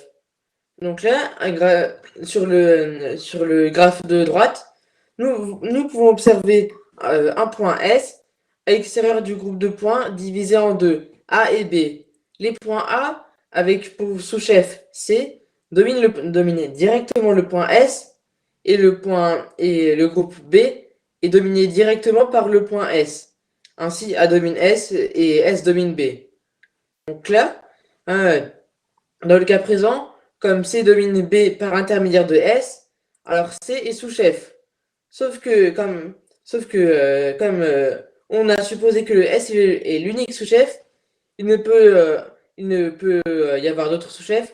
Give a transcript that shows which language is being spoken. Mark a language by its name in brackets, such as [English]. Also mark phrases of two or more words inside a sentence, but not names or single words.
[French] Donc là, sur le graphe de droite, nous pouvons observer un point S à l'extérieur du groupe de points divisé en deux, A et B. Les points A, avec pour sous-chef C, dominent directement le point S et le groupe B est dominé directement par le point S. Ainsi, A domine S et S domine B. Donc là, dans le cas présent, comme C domine B par intermédiaire de S, alors C est sous-chef. Sauf que comme on a supposé que le S est l'unique sous-chef, il ne peut y avoir d'autres sous-chefs.